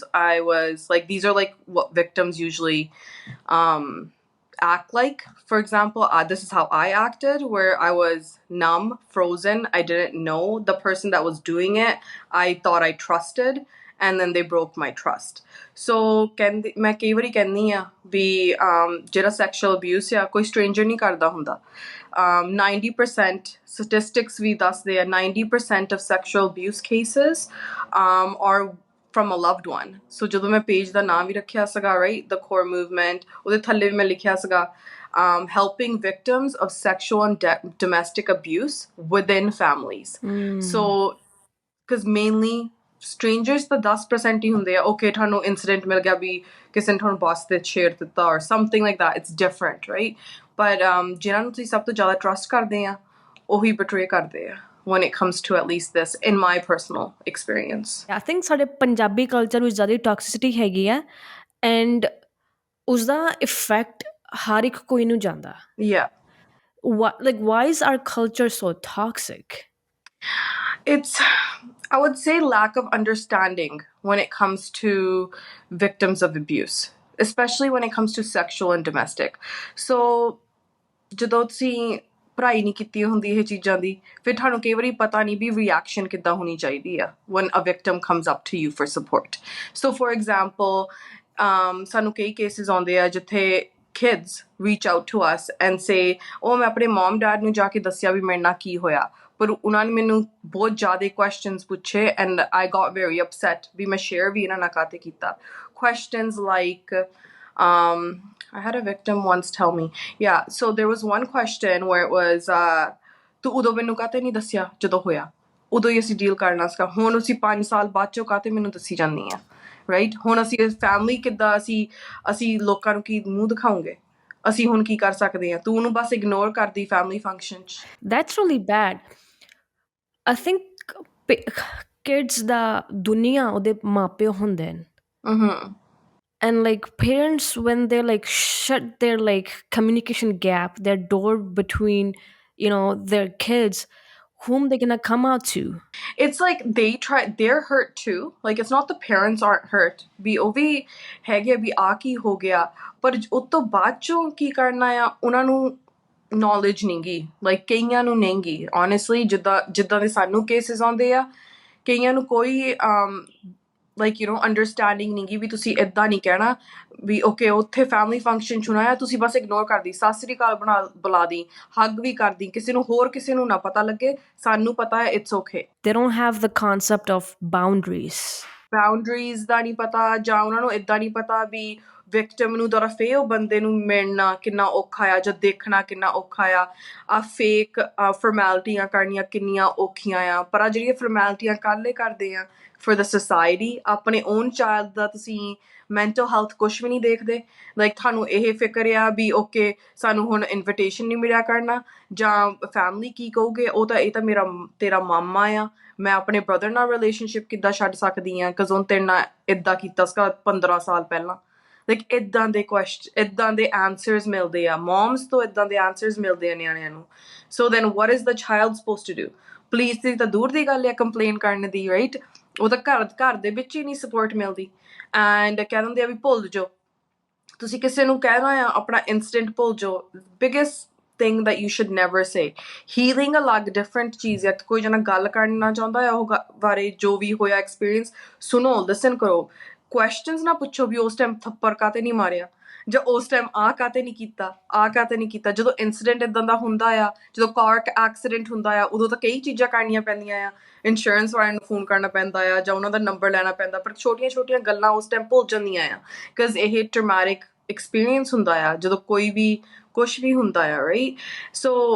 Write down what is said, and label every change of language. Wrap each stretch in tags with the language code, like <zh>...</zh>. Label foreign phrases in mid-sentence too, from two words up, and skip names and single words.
<en>I was like, these are like what victims usually act like. For example, this is how I acted, where I was numb, frozen. I didn't know the person that was doing it. I thought I trusted, and then they broke my trust.</en> <pa>So ਮੈਂ ਕਈ ਵਾਰੀ ਕਹਿੰਦੀ ਆ ਵੀ ਜਿਹੜਾ</pa> <en>sexual abuse</en> <pa>ਆ ਕੋਈ stranger ਨਹੀਂ ਕਰਦਾ ਹੁੰਦਾ.</pa> <en>90% statistics</en> <pa>ਵੀ ਦੱਸਦੇ ਆ</pa> <en>90% of sexual abuse cases are from a loved one.</en> <pa>So ਜਦੋਂ ਮੈਂ page ਦਾ ਨਾਮ ਵੀ ਰੱਖਿਆ ਸੀਗਾ,</pa> <en>right, the core movement,</en> <pa>ਉਹਦੇ ਥੱਲੇ ਵੀ ਮੈਂ ਲਿਖਿਆ ਸੀਗਾ</pa> <en>helping victims of sexual and domestic abuse within families. So because mainly strangers</en> <pa>ਤਾਂ 10% ਹੀ ਹੁੰਦੇ ਆ. Okay, ਤੁਹਾਨੂੰ incident ਮਿਲ ਗਿਆ ਵੀ ਕਿਸੇ ਨੇ ਤੁਹਾਨੂੰ boss ਤੇ ਛੇੜ ਦਿੱਤਾ</pa> <en>or something like that. It's different, right? But</en> <pa>ਜਿਨ੍ਹਾਂ ਨੂੰ ਤੁਸੀਂ ਸਭ ਤੋਂ ਜ਼ਿਆਦਾ trust ਕਰਦੇ ਆ ਉਹੀ betray ਕਰਦੇ ਆ</pa> <en>when it comes to at least this, in my personal experience. I think</en> <pa>ਸਾਡੇ ਪੰਜਾਬੀ ਕਲਚਰ ਵਿੱਚ ਜ਼ਿਆਦਾ ਟੌਕਸਿਸਿਟੀ ਹੈਗੀ ਆ ਐਂਡ ਉਸਦਾ ਇਫੈਕਟ ਹਰ ਇੱਕ ਕੋਈ ਨੂੰ ਜਾਂਦਾ.</pa> <en>Yeah. Why is our culture so toxic? It's, I would say, lack of understanding when it comes to victims of abuse, especially when it comes to sexual and domestic.</en> <pa>So ਜਦੋਂ ਤੁਸੀਂ ਪੜ੍ਹਾਈ ਨਹੀਂ ਕੀਤੀ ਹੁੰਦੀ ਇਹ ਚੀਜ਼ਾਂ ਦੀ ਫਿਰ ਤੁਹਾਨੂੰ ਕਈ ਵਾਰੀ ਪਤਾ ਨਹੀਂ ਵੀ ਰਿਐਕਸ਼ਨ ਕਿੱਦਾਂ ਹੋਣੀ ਚਾਹੀਦੀ ਆ</pa> <en>when a victim comes up to you for support. So for example,</en> <pa>ਸਾਨੂੰ ਕਈ cases ਆਉਂਦੇ ਆ ਜਿੱਥੇ</pa> <en>kids reach out to us and say,</en> <pa>oh, ਮੈਂ ਆਪਣੇ mom dad ਨੂੰ ਜਾ ਕੇ ਦੱਸਿਆ ਵੀ ਮੇਰੇ ਨਾਲ ਕੀ ਹੋਇਆ ਪਰ ਉਹਨਾਂ ਨੇ ਮੈਨੂੰ ਬਹੁਤ ਜ਼ਿਆਦਾ questions ਪੁੱਛੇ</pa> <en>and I got very upset</en> <pa>ਵੀ ਮੈਂ share ਵੀ ਇਹਨਾਂ ਨਾਲ ਕਾਤੇ ਕੀਤਾ.</pa> <en>Questions like I had a victim once tell me, yeah, so there was one question where it was</en> <pa>ਤੂੰ ਉਦੋਂ ਮੈਨੂੰ ਕਾਤੇ ਨਹੀਂ ਦੱਸਿਆ ਜਦੋਂ ਹੋਇਆ ਉਦੋਂ ਹੀ ਅਸੀਂ ਡੀਲ ਕਰਨਾ ਸੀਗਾ ਹੁਣ ਅਸੀਂ 5 ਸਾਲ ਬਾਅਦ ਚੋਂ ਕਾਤੇ ਮੈਨੂੰ ਦੱਸੀ ਜਾਂਦੀ ਆ ਰਾਈਟ ਹੁਣ ਅਸੀਂ ਫੈਮਿਲੀ ਕਿੱਦਾਂ ਅਸੀਂ ਲੋਕਾਂ ਨੂੰ ਕੀ ਮੂੰਹ ਦਿਖਾਉਂਗੇ ਅਸੀਂ ਹੁਣ ਕੀ ਕਰ ਸਕਦੇ ਆ ਤੂੰ ਉਹਨੂੰ ਬਸ ਇਗਨੋਰ ਕਰਦੀ</pa> <en>family function</en> <pa>'ਚ.</pa> <en>That's really bad. I think kids</en> <pa>ਦਾ ਦੁਨੀਆ ਉਹਦੇ ਮਾਪਿਓ ਹੁੰਦੇ ਨੇ.</pa> <en>And like parents, when they like shut their like communication gap, their door between, their kids, whom they're gonna come out to. It's like they're hurt too. Like it's not the parents aren't hurt.</en> <pa>ਵੀ ਉਹ ਵੀ ਹੈਗੇ ਵੀ ਆ ਕੀ ਹੋ ਗਿਆ ਪਰ ਉਸ ਤੋਂ ਬਾਅਦ ਚੋਂ ਕੀ ਕਰਨਾ ਆ ਉਹਨਾਂ ਨੂੰ knowledge ਨਹੀਂ ਗੀ like ਕਈਆਂ ਨੂੰ ਨਹੀਂ ਗੀ honestly ਜਿੱਦਾਂ ਦੇ ਸਾਨੂੰ cases ਆਉਂਦੇ ਆ ਕਈਆਂ ਨੂੰ ਕੋਈ like understanding ਨਹੀਂ ਗੀ ਵੀ ਤੁਸੀਂ ਏਦਾਂ ਨਹੀਂ ਕਹਿਣਾ ਵੀ okay ਉੱਥੇ</pa> <en>family function</en> <pa>'ਚ ਹੋਣਾ ਤੁਸੀਂ ਬਸ ignore ਕਰਦੀ ਸਤਿ ਸ੍ਰੀ ਅਕਾਲ ਬੁਲਾ ਦੀ hug ਵੀ ਕਰਦੀ ਕਿਸੇ ਨੂੰ ਨਾ ਪਤਾ ਲੱਗੇ ਸਾਨੂੰ ਪਤਾ ਹੈ</pa> <en>it's okay.</en> <pa>They don't have the concept of boundaries ਦਾ ਨਹੀਂ ਪਤਾ ਜਾਂ ਉਹਨਾਂ ਨੂੰ ਏਦਾਂ ਨਹੀਂ ਪਤਾ ਵੀ ਵਿਕਟਮ ਨੂੰ ਤਰਫ ਉਹ ਬੰਦੇ ਨੂੰ ਮਿਲਣਾ ਕਿੰਨਾ ਔਖਾ ਆ ਜਾਂ ਦੇਖਣਾ ਕਿੰਨਾ ਔਖਾ ਆ ਫੇਕ ਫਾਰਮੈਲਿਟੀਆਂ ਕਰਨੀਆਂ ਕਿੰਨੀਆਂ ਔਖੀਆਂ ਆ ਪਰ ਆ ਜਿਹੜੀਆਂ ਫਾਰਮੈਲਿਟੀਆਂ ਕੱਲ੍ਹ ਕਰਦੇ ਆ</pa> <en>for the society</en> <pa>ਆਪਣੇ</pa> <en>own child</en> <pa>ਦਾ ਤੁਸੀਂ</pa> <en>mental health</en> <pa>ਕੁਛ ਵੀ ਨਹੀਂ ਦੇਖਦੇ ਲਾਈਕ ਤੁਹਾਨੂੰ ਇਹ ਫਿਕਰ ਆ ਵੀ ਓਕੇ ਸਾਨੂੰ ਹੁਣ ਇਨਵੀਟੇਸ਼ਨ ਨਹੀਂ ਮਿਲਿਆ ਕਰਨਾ ਜਾਂ ਫੈਮਿਲੀ ਕੀ ਕਹੂਗੇ ਉਹ ਤਾਂ ਇਹ ਤਾਂ ਮੇਰਾ ਤੇਰਾ ਮਾਮਾ ਆ ਮੈਂ ਆਪਣੇ ਬ੍ਰਦਰ ਨਾਲ ਰਿਲੇਸ਼ਨਸ਼ਿਪ ਕਿੱਦਾਂ ਛੱਡ ਸਕਦੀ ਹਾਂ ਕਿਉਂਕਿ ਉਹਨੇ ਤੇਰੇ ਨਾਲ ਏਦਾਂ ਕੀਤਾ ਸੀਗਾ 15 ਸਾਲ ਪਹਿਲਾਂ ਲਾਈਕ ਏਦਾਂ ਦੇ ਏਦਾਂ ਦੇ ਆਨਸਰਸ ਮਿਲਦੇ ਆ ਮੌਮਸ ਤੋਂ ਏਦਾਂ ਦੇ ਆਨਸਰਸ ਮਿਲਦੇ ਆ ਨਿਆਣਿਆਂ ਨੂੰ</pa> <en>so then what is the child supposed to do</en> <pa>ਪੁਲਿਸ ਦੀ ਤਾਂ ਦੂਰ ਦੀ ਗੱਲ ਆ ਕੰਪਲੇਨ ਕਰਨ ਦੀ ਰਾਈਟ ਉਹ ਤਾਂ ਘਰ ਦੇ ਵਿੱਚ ਹੀ ਨਹੀਂ ਸਪੋਰਟ ਮਿਲਦੀ ਐਂਡ ਕਹਿ ਦਿੰਦੇ ਆ ਵੀ ਭੁੱਲ ਜਾਓ ਤੁਸੀਂ ਕਿਸੇ ਨੂੰ ਕਹਿਣਾ ਆ ਆਪਣਾ ਇਨਸੀਡੈਂਟ ਭੁੱਲ ਜਾਓ</pa> <en>biggest thing that you should never say healing</en> <pa>ਅਲੱਗ different ਚੀਜ਼ ਹੈ ਕੋਈ ਜਣਾ ਗੱਲ ਕਰਨਾ ਚਾਹੁੰਦਾ ਹੈ ਉਹ ਬਾਰੇ ਜੋ ਵੀ ਹੋਇਆ ਐਕਸਪੀਰੀਅੰਸ ਸੁਣੋ ਲਿਸਨ ਕਰੋ ਕੁਐਸਚਨਸ ਨਾ ਪੁੱਛੋ ਵੀ ਉਸ ਟਾਈਮ ਥੱਪੜ ਕਾਤੇ ਨਹੀਂ ਮਾਰਿਆ ਜਾਂ ਉਸ ਟਾਈਮ ਕਾਤੇ ਨਹੀਂ ਕੀਤਾ ਜਦੋਂ ਇਨਸੀਡੈਂਟ ਇਦਾਂ ਦਾ ਹੁੰਦਾ ਆ ਜਦੋਂ</pa> <en>car accident</en> <pa>ਹੁੰਦਾ ਆ ਉਦੋਂ ਤਾਂ ਕਈ ਚੀਜ਼ਾਂ ਕਰਨੀਆਂ ਪੈਂਦੀਆਂ ਆ ਇੰਸ਼ੋਰੈਂਸ ਵਾਲਿਆਂ ਨੂੰ ਫੋਨ ਕਰਨਾ ਪੈਂਦਾ ਆ ਜਾਂ ਉਹਨਾਂ ਦਾ ਨੰਬਰ ਲੈਣਾ ਪੈਂਦਾ ਪਰ ਛੋਟੀਆਂ ਗੱਲਾਂ ਉਸ ਟਾਈਮ ਭੁੱਲ ਜਾਂਦੀਆਂ ਆ ਬਿਕਾਜ਼ ਇਹ</pa> <en>traumatic experience</en> <pa>ਹੁੰਦਾ ਆ ਜਦੋਂ ਕੋਈ ਵੀ ਕੁਛ ਵੀ ਹੁੰਦਾ ਆ</pa> <en>right so</en>